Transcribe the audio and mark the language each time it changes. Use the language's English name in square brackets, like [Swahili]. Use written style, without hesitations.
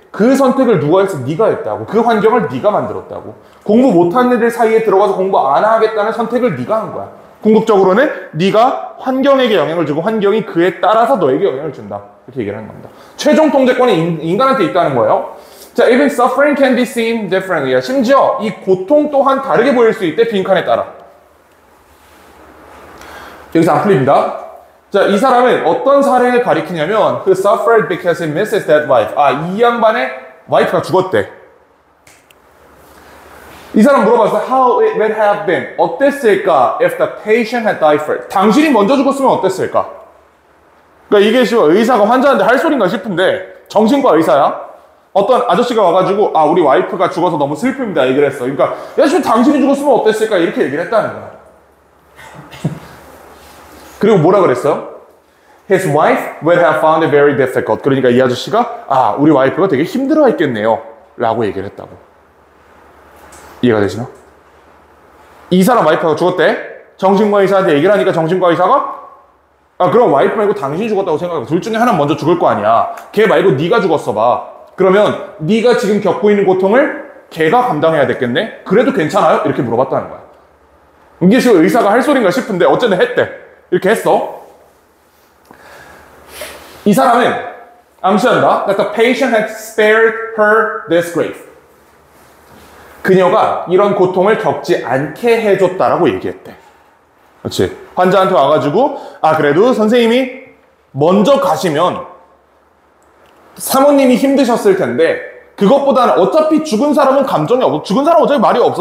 [Korean] 그 선택을 누가 했어? 네가 했다고. 그 환경을 네가 만들었다고. 공부 못하는 애들 사이에 들어가서 공부 안 하겠다는 선택을 네가 한 거야. 궁극적으로는 네가 환경에게 영향을 주고 환경이 그에 따라서 너에게 영향을 준다. 이렇게 얘기를 하는 겁니다. 최종 통제권이 인간한테 있다는 거예요. [English] 자, even suffering can be seen differently. [Korean] 심지어 이 고통 또한 다르게 보일 수 있대, 빈칸에 따라. 여기서 안 풀립니다. 자, 이 사람은 어떤 사례를 가리키냐면 [English] who suffered because he misses that wife. [Korean] 이 양반의 와이프가 죽었대. 이 사람 물어봤어. [English] How it would have been. [Korean] 어땠을까? [English] If the patient had died first. [Korean] 당신이 먼저 죽었으면 어땠을까? 그러니까 이게 의사가 환자한테 할 소린가 싶은데 정신과 의사야. 어떤 아저씨가 와가지고 우리 와이프가 죽어서 너무 슬픕니다. 얘기를 했어. 그러니까 야, 지금 당신이 죽었으면 어땠을까? 이렇게 얘기를 했다는 거야. 그리고 뭐라 그랬어? [English] His wife would have found it very difficult. [Korean] 그러니까 이 아저씨가 우리 와이프가 되게 힘들어했겠네요. 라고 얘기를 했다고. 이해가 되시나? 이 사람 와이프가 죽었대. 정신과 의사한테 얘기를 하니까 정신과 의사가 그럼 와이프 말고 당신이 죽었다고 생각하고 둘 중에 하나는 먼저 죽을 거 아니야. 걔 말고 네가 죽었어 봐. 그러면 네가 지금 겪고 있는 고통을 걔가 감당해야 됐겠네? 그래도 괜찮아요? 이렇게 물어봤다는 거야. 이게 지금 의사가 할 소린가 싶은데 어쨌든 했대. 이렇게 했어. 이 사람은 암시한다. [English] That the patient had spared her this grief. [Korean] 그녀가 이런 고통을 겪지 않게 해줬다라고 얘기했대. 그렇지. 환자한테 와가지고 그래도 선생님이 먼저 가시면 사모님이 힘드셨을 텐데 그것보다는 어차피 죽은 사람은 감정이 없어. 죽은 사람은 어차피 말이 없어.